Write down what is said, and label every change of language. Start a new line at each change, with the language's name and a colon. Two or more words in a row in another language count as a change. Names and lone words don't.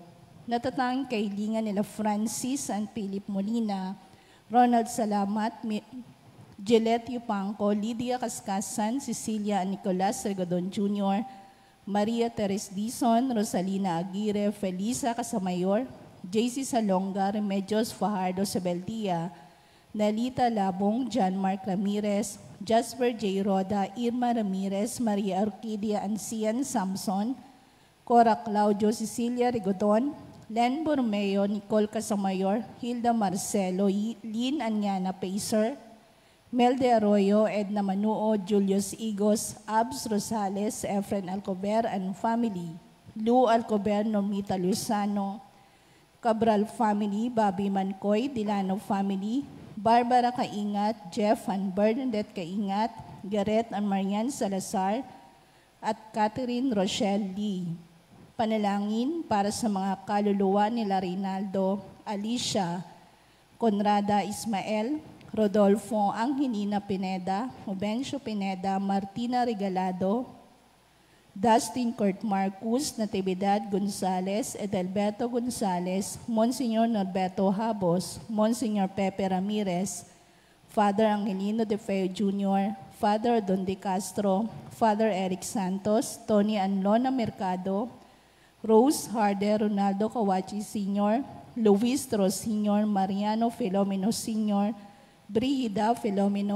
Filipino: Natatanging kailingan nila Francis and Philip Molina, Ronald Salamat, Gillette Yupanco, Lydia Kaskasan, Cecilia and Nicolas Regodon Jr., Maria Teres Dizon, Rosalina Aguirre, Felisa Casamayor, JC Salonga, Remedios Fajardo Sebeldia, Nalita Labong, John Mark Ramirez, Jasper J. Roda, Irma Ramirez, Maria Orquídea Ancian Samson, Cora Claudio, Cecilia Rigodon, Len Bormeo, Nicole Casamayor, Hilda Marcelo, Lynn Anyana Pacer, Melde Arroyo, Edna Manuo, Julius Igos, Abs Rosales, Efren Alcober and family, Lou Alcober, Normita Luzano, Cabral family, Bobby Mancoy, Dilano family, Barbara Kaingat, Jeff and Bernadette Kaingat, Garrett and Marian Salazar, at Catherine Rochelle Lee. Panalangin para sa mga kaluluwa nila Reynaldo, Alicia, Conrada Ismael, Rodolfo Angelina Pineda, Obencio Pineda, Martina Regalado, Dustin Kurt Marcus, Natividad Gonzales, Edelberto Gonzales, Monsignor Norberto Habos, Monsignor Pepe Ramirez, Father Angelino De Feo Jr., Father Don De Castro, Father Eric Santos, Tony Anlona Mercado, Rose Harder, Ronaldo Kawachi Sr., Luis Tros Sr., Mariano Filomeno Sr., Brigida Filomeno,